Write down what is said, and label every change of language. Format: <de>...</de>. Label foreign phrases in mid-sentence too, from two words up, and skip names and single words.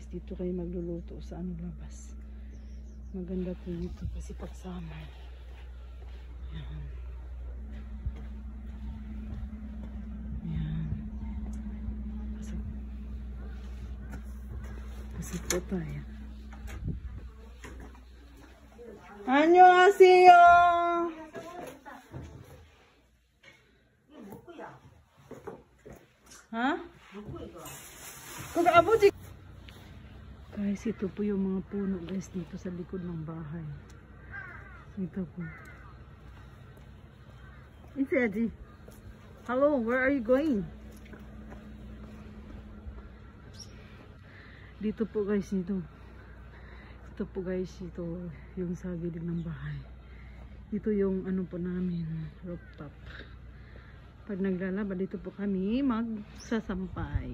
<tl>Dito kayo magluluto sa ano labas. Maganda po dito kasi pag summer. Yan. Yan. Pasok po tayo.</tl> <ko>안녕하세요. 어?</ko> <tl>Guys, ito po yung mga puno guys dito sa likod ng bahay. Ito po.</tl> <en>It's Eddie. Hello, where are you going?</en> <tl>Dito po guys, ito. Ito po guys, ito yung sa gilid ng bahay. Ito yung ano po namin, rooftop. Pag naglalaba, dito po kami magsasampay.</tl>